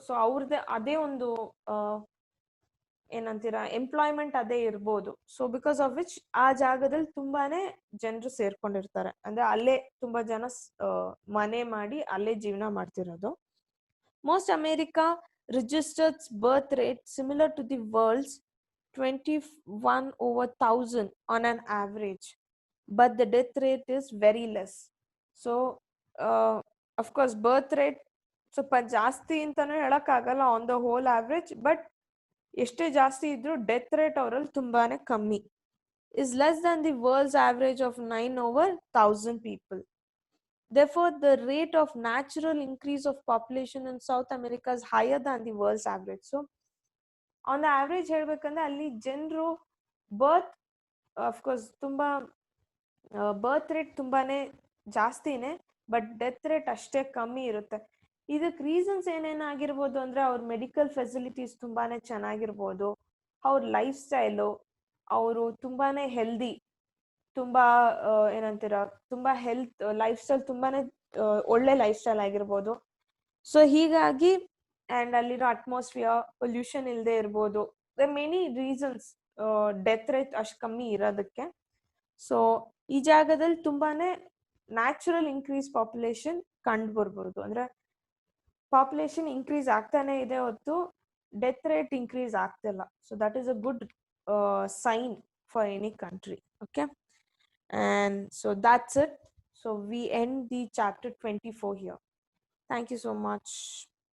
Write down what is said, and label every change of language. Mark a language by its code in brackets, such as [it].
[kn] So ಅವ್ರದ್ದೇ ಅದೇ ಒಂದು ಏನಂತೀರಾ ಎಂಪ್ಲಾಯ್ಮೆಂಟ್ ಅದೇ ಇರ್ಬೋದು. ಸೊ [en] because of which [kn] ಆ ಜಾಗದಲ್ಲಿ ತುಂಬಾನೇ ಜನರು ಸೇರ್ಕೊಂಡಿರ್ತಾರೆ, ಅಂದ್ರೆ ಅಲ್ಲೇ ತುಂಬಾ ಜನ ಮನೆ ಮಾಡಿ ಅಲ್ಲೇ ಜೀವನ ಮಾಡ್ತಿರೋದು. [en] Most America registers birth rate similar to the world's 21/1000 on an average, but the death rate is very less. So of course birth rate [kn] ಸ್ವಲ್ಪ ಜಾಸ್ತಿ ಅಂತಾನು ಹೇಳಕ್ಕಾಗಲ್ಲ [en] on the whole average, [kn] but ಎಷ್ಟೇ ಜಾಸ್ತಿ ಇದ್ರೂ ಡೆತ್ ರೇಟ್ ಅವರಲ್ಲಿ ತುಂಬಾನೇ ಕಮ್ಮಿ. [en] is less than the world's average of 9/1000 people. Therefore the rate of natural increase of population in South America is higher than the world's average. So on the average [kn] ಹೇಳ್ಬೇಕಂದ್ರೆ ಅಲ್ಲಿ ಜನರು ಬರ್ತ್ of course ತುಂಬಾ birth rate ತುಂಬಾನೇ ಜಾಸ್ತಿನೇ, but death rate ಅಷ್ಟೇ ಕಮ್ಮಿ ಇರುತ್ತೆ. ಇದಕ್ಕೆ ರೀಸನ್ಸ್ ಏನೇನಾಗಿರ್ಬೋದು ಅಂದ್ರೆ ಅವ್ರ ಮೆಡಿಕಲ್ ಫೆಸಿಲಿಟೀಸ್ ತುಂಬಾನೇ ಚೆನ್ನಾಗಿರ್ಬೋದು, ಅವ್ರ ಲೈಫ್ ಸ್ಟೈಲು, ಅವರು ತುಂಬಾನೇ ಹೆಲ್ದಿ, ತುಂಬಾ ಏನಂತೀರ ತುಂಬಾ ಹೆಲ್ತ್ ಲೈಫ್ ಸ್ಟೈಲ್ ತುಂಬಾನೇ ಒಳ್ಳೆ ಲೈಫ್ ಸ್ಟೈಲ್ ಆಗಿರ್ಬೋದು. ಸೊ ಹೀಗಾಗಿ ಅಂಡ್ ಅಲ್ಲಿರೋ ಅಟ್ಮಾಸ್ಫಿಯರ್ ಪೊಲ್ಯೂಷನ್ ಇಲ್ಲದೆ ಇರ್ಬೋದು. ಮೆನಿ ರೀಸನ್ಸ್ ಡೆತ್ ರೇಟ್ ಅಷ್ಟು ಕಮ್ಮಿ ಇರೋದಕ್ಕೆ. ಸೊ ಈ ಜಾಗದಲ್ಲಿ ತುಂಬಾನೇ ನ್ಯಾಚುರಲ್ ಇನ್ಕ್ರೀಸ್ ಪಾಪ್ಯುಲೇಷನ್ ಕಂಡು ಬರ್ಬೋದು. ಅಂದ್ರೆ ಪಾಪ್ಯುಲೇಷನ್ ಇನ್ಕ್ರೀಸ್ ಆಗ್ತಾನೆ ಇದೆ ಹೊತ್ತು ಡೆತ್ ರೇಟ್ ಇನ್ಕ್ರೀಸ್ ಆಗ್ತಿಲ್ಲ. [en] So that is a good sign for any country. [kn] Okay, [en] And so that's it. So we end the chapter 24 here. Thank you so much.